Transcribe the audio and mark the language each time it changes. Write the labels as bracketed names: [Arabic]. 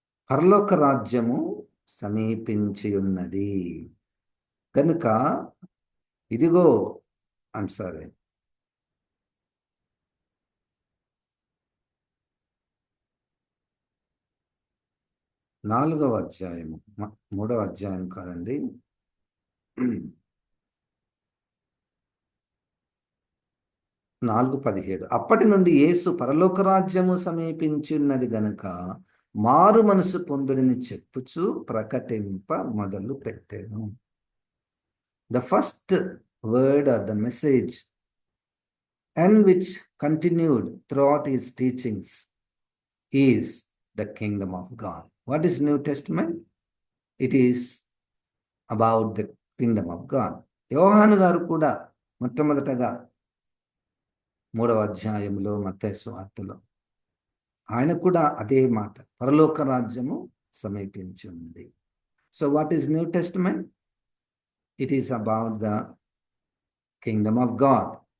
[Telugu] పరలోక రాజ్యము సమీపించి ఉన్నది కనుక ఇదిగో సారీ 4వ అధ్యాయము, 3వ అధ్యాయం కాదండి, 4:17. అప్పటి నుండి యేసు పరలోక రాజ్యము సమీపించున్నది గనుక మారు మనసు పొందుడిని చెప్పుచు ప్రకటింప మొదలు పెట్టాను. [English] The first word or the message and which continued throughout his teachings is the kingdom of God. What is New Testament? It is about the kingdom of God. [Telugu] యోహాను గారు కూడా మొట్టమొదటగా 3వ అధ్యాయంలో మత్తయి సువార్తలో ఆయన కూడా అదే మాట, పరలోక రాజ్యము సమీపించి ఉన్నది. [English] So what is New Testament? It is about the kingdom of God.